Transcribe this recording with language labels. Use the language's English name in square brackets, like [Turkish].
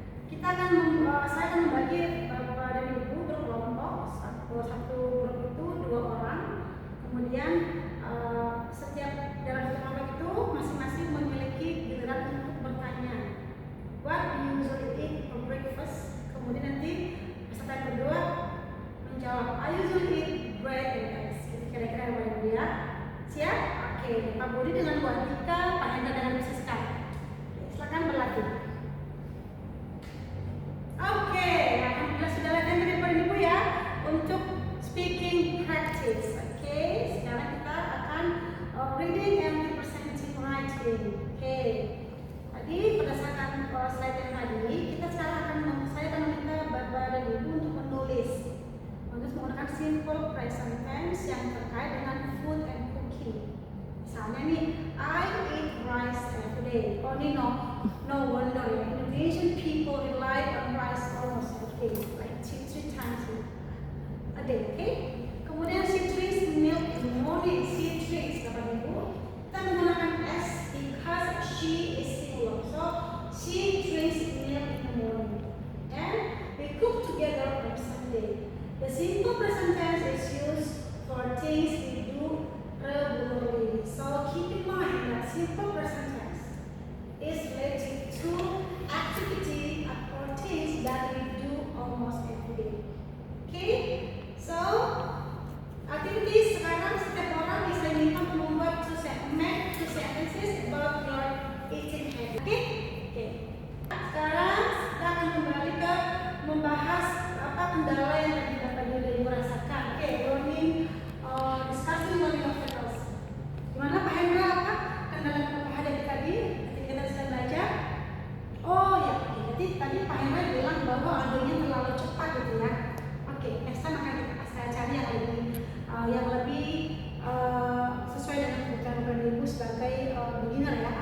[Indonesian] Saya akan membagi Bapak dan Ibu berkelompok. Satu grup itu 2 orang. Kemudian setiap dalam satu kelompok itu masing-masing memiliki giliran untuk bertanya. [English] What do you usually eat for breakfast? [Indonesian] Kemudian nanti peserta yang kedua menjawab, [English] I usually eat bread and eggs. [Indonesian] Kira-kira yang boleh dia. Siap? Oke, Pak Budi dengan Bu Atika, Pak Hendra dengan Bu Siska. Silakan berlatih. Oke, alhamdulillah sudah latihan dari Bapak Ibu ya untuk speaking practice. Oke, sekarang kita akan reading and representative writing. Oke, tadi berdasarkan slide yang tadi, saya akan meminta Bapak dan Ibu untuk menulis menggunakan simple present tense yang terkait dengan food and cooking. Misalnya nih, [English] I eat rice every day. Oh ini no wonder ya, Indonesian people rely on rice almost every day, like 3 times a day. Okay? Kemudian she drinks milk in the morning. She drinks, Bapak Ibu. [Indonesian] Kita menggunakan S [English] because she is single. So she drinks milk in the morning. And we cook together on Sunday. The simple present tense is used for things we do regularly. So keep in mind that simple present tense is related to activity or things that we do almost every day. Okay? So activities [Indonesian] sekarang setiap orang bisa minta membuat [English] make 2 sentences about your eating habit. Okay? Okay. [Indonesian] Sekarang kita akan kembali ke membahas apa kendala yang tadi Bapak Ibu rasakan. [English] Oke, learning discussing learning obstacles. [Indonesian] Gimana Pak Hendra, apa kendala yang Bapak hadapi tadi ketika kita sedang belajar? Oh ya, jadi tadi Pak Hendra bilang bahwa audionya terlalu cepat gitu ya. Oke, next time akan saya cari yang lebih sesuai dengan kebutuhan Bapak Ibu sebagai beginner ya.